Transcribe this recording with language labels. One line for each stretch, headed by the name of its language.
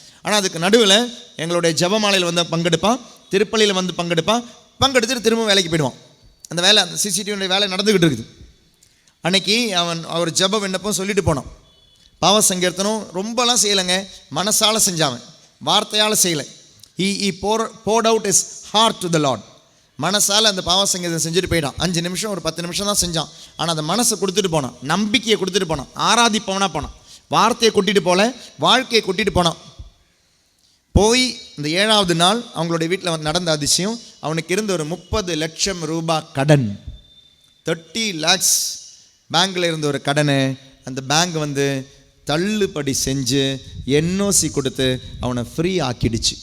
Tamil: ஆனால் அதுக்கு நடுவில் எங்களுடைய ஜெபமாலையில் வந்து பங்கெடுப்பான், திருப்பள்ளியில் வந்து பங்கெடுத்துட்டு திரும்ப வேலைக்கு போயிடுவான். அந்த வேலை, அந்த சிசிடிவியுடைய வேலை நடந்துக்கிட்டு இருக்குது. அன்னைக்கு அவர் ஜெப விண்ணப்பம் சொல்லிட்டு போனான். பாவ சங்கீர்த்தனம் ரொம்பலாம் செய்யலைங்க, மனசால செஞ்சாவன், வார்த்தையால் செய்யலை.
English: he poured out his heart to the Lord.
Tamil: மனசால் அந்த பாவ சங்கீதம் செஞ்சுட்டு போயிட்டான். 5 நிமிஷம் ஒரு 10 நிமிஷம் தான் செஞ்சான். ஆனால் அந்த மனசை கொடுத்துட்டு போனான், நம்பிக்கையை கொடுத்துட்டு போனான், ஆராதிப்பவனாக போனான். வார்த்தையை கொட்டிட்டு போல, வாழ்க்கையை கொட்டிட்டு போனான். போய் இந்த 7வது நாள் அவங்களுடைய வீட்டில் நடந்த அதிசயம், அவனுக்கு இருந்த ஒரு 30 லட்சம் ரூபாய் கடன், 30 lakhs பேங்கில் இருந்த ஒரு கடனை அந்த பேங்க் வந்து தள்ளுபடி செஞ்சு என்ஓசி கொடுத்து அவனை ஃப்ரீ ஆக்கிடுச்சு.